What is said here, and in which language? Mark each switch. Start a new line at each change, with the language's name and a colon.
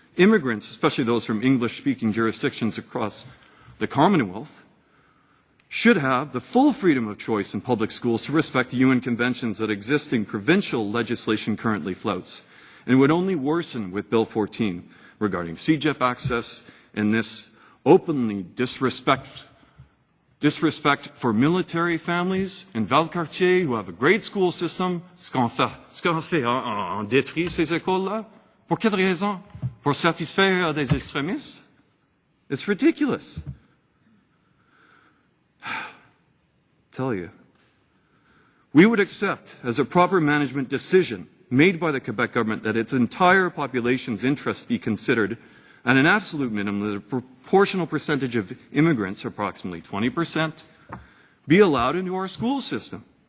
English: Immigrants, especially those from English-speaking jurisdictions across the Commonwealth, should have the full freedom of choice in public schools to respect the UN conventions that existing provincial legislation currently flouts, and would only worsen with Bill 14 regarding CEGEP access and this openly disrespect for military families in Valcartier who have a great school system.
French: Ce qu'on fait, on détruit ces écoles-là. Pour quelle raison? Pour satisfaire des extrémistes?
English: It's ridiculous. Tell you. We would accept as a proper management decision made by the Quebec government that its entire population's interests be considered, and an absolute minimum that a proportional percentage of immigrants, approximately 20%, be allowed into our school system.